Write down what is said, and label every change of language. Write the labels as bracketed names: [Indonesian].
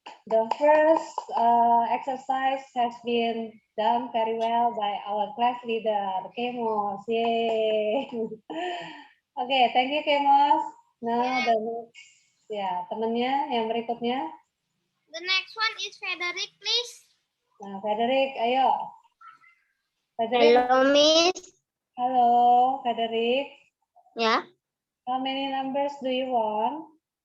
[English] The first exercise has been done very well by our class leader, Kemos. Yay. Oke, thank you, Kemos. Now the next, [Indonesian] ya, temennya yang berikutnya. [English] The next one is Frederick, please. [Indonesian] Nah, Frederick, ayo. Frederick, [English] Hello, Miss. [Indonesian] halo, Frederick. Ya. [English] How many numbers do you want?